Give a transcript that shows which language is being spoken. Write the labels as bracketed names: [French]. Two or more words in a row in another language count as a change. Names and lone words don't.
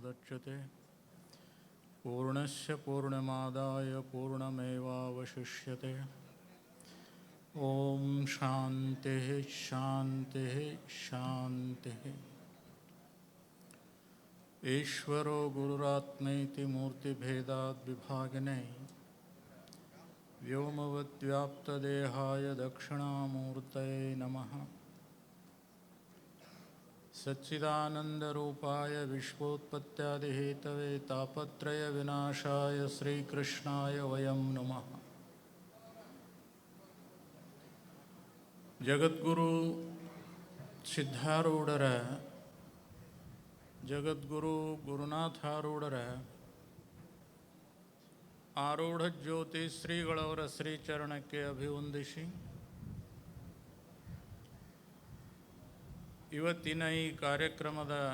[Sanskrit] ಮುಚ್ಯತೆ ಪೂರ್ಣಸ್ಯ ಪೂರ್ಣಮಾದಾಯ ಪೂರ್ಣಮೇವಾವಶಿಷ್ಯತೆ. ಓಂ ಶಾಂತಿ ಶಾಂತಿ ಶಾಂತಿ. ಈಶ್ವರೋ ಗುರುರಾತ್ಮೈತಿ ಮೂರ್ತಿಭೇದಾದ್ ವಿಭಾಗಿನೇ ವ್ಯೋಮವದ್ವ್ಯಾಪ್ತದೇಹಾಯ ದಕ್ಷಿಣಾಮೂರ್ತಯೇ ನಮಃ. ಸಚ್ಚಿದಾನಂದರೂಪಾಯ ವಿಶ್ವೋತ್ಪತ್ತ್ಯಾದಿಹೇತವೇ ತಾಪತ್ರಯ ವಿನಾಶಾಯ ಶ್ರೀಕೃಷ್ಣಾಯ ವಯಂ ನಮಃ. [Kannada] ಜಗದ್ಗುರು ಸಿದ್ಧಾರೂಢರ, ಜಗದ್ಗುರು ಗುರುನಾಥಾರೂಢರ ಆರೂಢ ಜ್ಯೋತಿ ಶ್ರೀಗಳವರ ಶ್ರೀಚರಣಕ್ಕೆ ಅಭಿವಂದಿಸಿ, ಇವತ್ತಿನ ಈ ಕಾರ್ಯಕ್ರಮದ